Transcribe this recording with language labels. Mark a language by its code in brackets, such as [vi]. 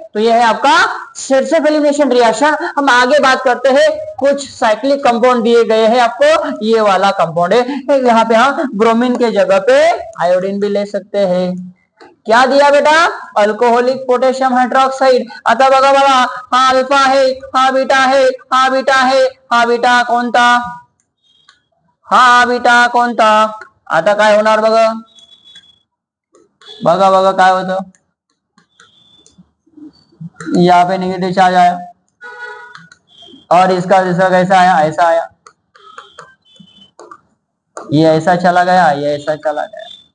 [hi] तो ये है आपका सेट्स ऑफ एलिमिनेशन रिएक्शन। हम आगे बात करते हैं, कुछ साइक्लिक कंपाउंड दिए गए हैं आपको। ये वाला कंपाउंड है, यहाँ पे हम ब्रोमीन के जगह पे आयोडीन भी ले सकते हैं। क्या दिया बेटा? Alcoholic potassium hydroxide. [mr] आता बघा बघा, हा अल्फा है, हा बीटा है, हा बीटा है, हा बीटा कोणता? हा बीटा कोणता? आता काय होणार बघा, बघा बघा काय होतं, [hi] यहाँ पे नेगेटिव चार्ज आया और इसका दूसरा कैसा आया? ऐसा आया। ये ऐसा चला गया, ये ऐसा चला गया।